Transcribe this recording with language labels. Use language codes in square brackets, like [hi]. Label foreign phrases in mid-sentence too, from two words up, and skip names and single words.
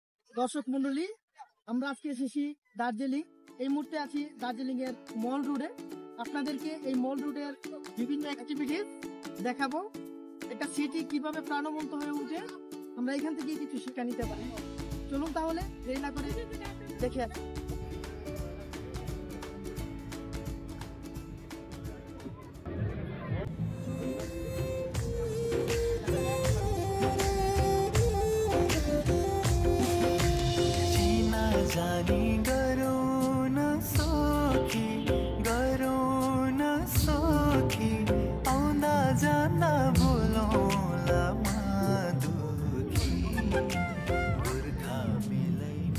[bn] দর্শক মন্ডলী, আমরা আজকে এসেছি দার্জিলিং। এই মুহূর্তে আছি দার্জিলিং এর মল রোডে। আপনাদেরকে এই মল রোডের বিভিন্ন অ্যাক্টিভিটিস দেখাবো। একটা সিটি কিভাবে প্রাণবন্ত হয়ে উঠে আমরা এখান থেকে কিছু শিক্ষা নিতে পারি। চলুন তাহলে দেরি না করে দেখে আসি। [ne] जानी गरो न सोखी गरो न सोखी आउँदा जाँदा बोलौँला माधुखी गोर्खा मिलैमा।